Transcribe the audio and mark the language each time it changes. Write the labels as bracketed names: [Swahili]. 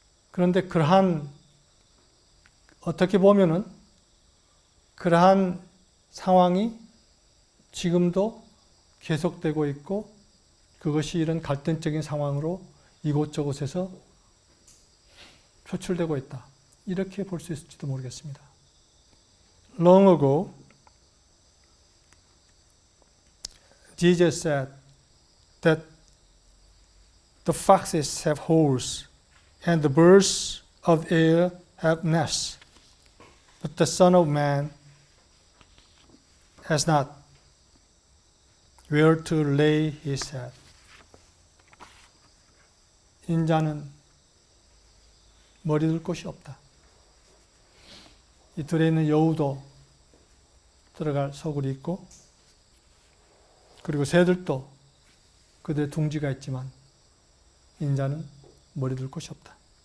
[Korean] 그런데 어떻게 보면은 그러한 상황이 지금도 계속되고 있고, 그것이 이런 갈등적인 상황으로 이곳저곳에서 표출되고 있다, 이렇게 볼 수 있을지도 모르겠습니다. [English] Long ago, Jesus said that the foxes have holes and the birds of the air have nests, but the Son of Man has not where to lay his head. [Korean] 인자는 머리 둘 곳이 없다. 이 들에 있는 여우도 들어갈 소굴이 있고, 그리고 새들도 그들의 둥지가 있지만 인자는 머리 둘 곳이 없다.